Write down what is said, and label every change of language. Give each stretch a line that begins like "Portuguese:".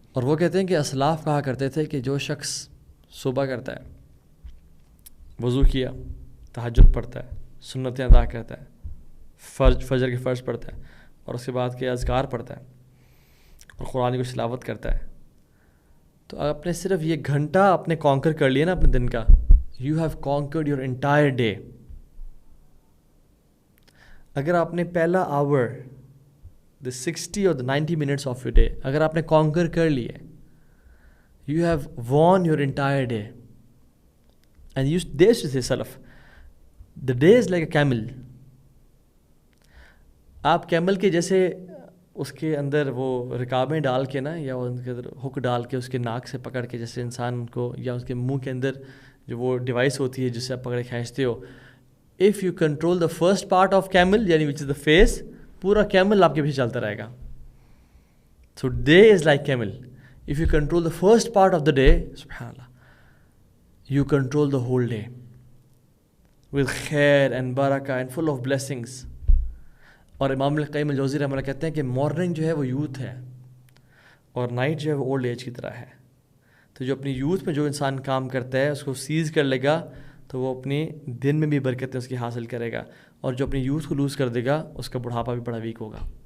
Urdu: اور وہ کہتے ہیں کہ اسلاف کہا کرتے تھے کہ جو شخص صبح کرتا ہے, وضو کیا, تہجد پڑھتا ہے, سنتیں ادا کرتا ہے, فجر کے فرض پڑھتا ہے, اور اس کے بعد کے اذکار پڑھتا ہے, اور قرآن کی تلاوت کرتا ہے, تو آپ نے صرف یہ گھنٹہ اپنے کانکر کر لیا نا اپنے دن کا,
English: You have conquered your entire day.
Urdu: اگر آپ نے پہلا آور
English: the 60 or the 90 minutes of your day
Urdu: اگر آپ نے کانکر کر لیے,
English: you have won your entire day. And you dare to say salaf, the day is like a camel.
Urdu: آپ کیمل کے جیسے اس کے اندر وہ رکابیں ڈال کے نا, یا ان کے اندر ہک ڈال کے اس کے ناک سے پکڑ کے, جیسے انسان کو, یا اس کے منہ کے اندر جو وہ ڈیوائس ہوتی ہے جس سے آپ پکڑے کھینچتے ہو.
English: if you control the first part of camel
Urdu: یعنی
English: which is the face,
Urdu: پورا کیمل آپ کے پیچھے چلتا رہے گا.
English: So day is like camel. If you control the first part of the day, سبحان اللہ, you control the whole day with خیر and برکہ and full of blessings.
Urdu: اور امام القیم الجوزی رحمہ اللہ کہتے ہیں کہ مارننگ جو ہے وہ یوتھ ہے, اور نائٹ جو ہے وہ اولڈ ایج کی طرح ہے. تو جو اپنی یوتھ میں جو انسان کام کرتا ہے اس کو سیز کر لے گا تو وہ اپنے دن میں بھی برکتیں اس کی حاصل کرے گا, اور جو اپنی یوتھ کو لوز کر دے گا اس کا بڑھاپا بھی بڑا ویک ہوگا.